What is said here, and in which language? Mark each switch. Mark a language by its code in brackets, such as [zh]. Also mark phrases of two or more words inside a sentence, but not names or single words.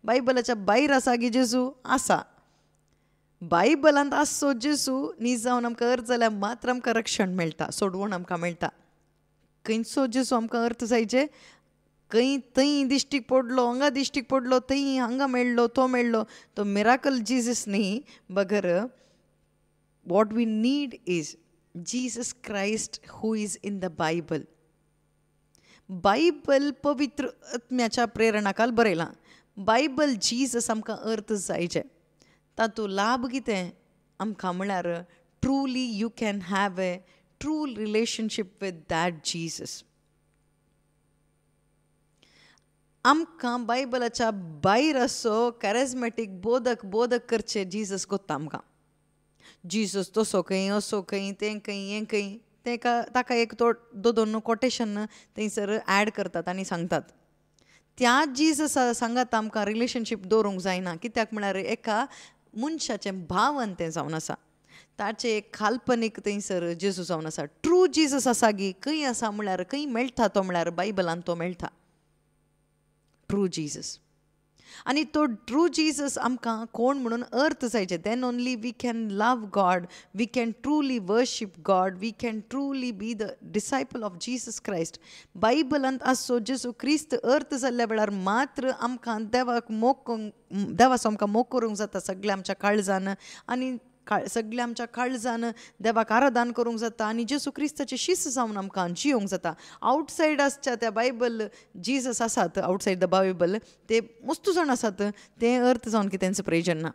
[kok] बायबलाच्या भायर आसा गी जेजू आसा, बायबलांत आसो जेजू न्ही जावन आमकां अर्थ जाल्यार मात्र आमकां रक्षण मेळटा, सोडवण आमकां मेळटा. खंयचो जेजू आमकां अर्थ जायचे, खंय थंय दिश्टीक पडलो, हांगा दिश्टीक पडलो, थंय हांगा मेळ्ळो, तो मेळ्ळो, तो [en] miracle Jesus [kok] न्ही. [en] but what we need is Jesus Christ who is in the Bible. [kok] बायबल पवित्र आत्म्याच्या प्रेरणाकाल बरयलां. बायबल जीसस आमकां अर्थ जायचे. तातूंत लाभ कितें आमकां म्हळ्यार [en] truly you can have a true relationship with that Jesus. [kok] आमकां बायबलाच्या भायर असो कॅरिझमॅटीक बोधक करचे जीसस कोत्ता आमकां. जीसस तसो खंय, असो खंय, तें खंय, हें खंय, ताका एक दोन कोटेशन थंयसर ॲड करतात आनी सांगतात. त्या जीसस सांगात आमकां रिलेशनशीप दवरूंक जायना. कित्याक म्हळ्यार एका मनशाचें भावन तें जावन आसा. ताचें एक काल्पनीक थंयसर जेजू जावन आसा. ट्रू जीसस आसा गी खंय आसा म्हळ्यार खंय मेळटा तो म्हळ्यार बायबलांत तो मेळटा. ट्रू जीसस. आनी तो ट्रू जीसस आमकां कोण म्हणून अर्थ जायचे. [en] Then only we can love God, we can truly worship God, we can truly be the disciple of Jesus Christ. [kok] बायबलांत आसो जेजू क्रिस्त अर्थ जाल्ल्या वेळार मात्र आमकां देवाचो आमकां मोग करूंक जाता सगळ्या आमच्या काळजान, आनी सगळ्या आमच्या काळजान देवाक आराधन करूंक जाता, आनी जेजू क्रिस्ताचे शिष्य जावन आमकां जियोंक जाता. आवटसायड आसच्या त्या बायबल जीसस आसात, [en] outside the Bible [kok] ते मस्त जाण आसात, ते अर्थ जावन कितेंच प्रयोजन ना.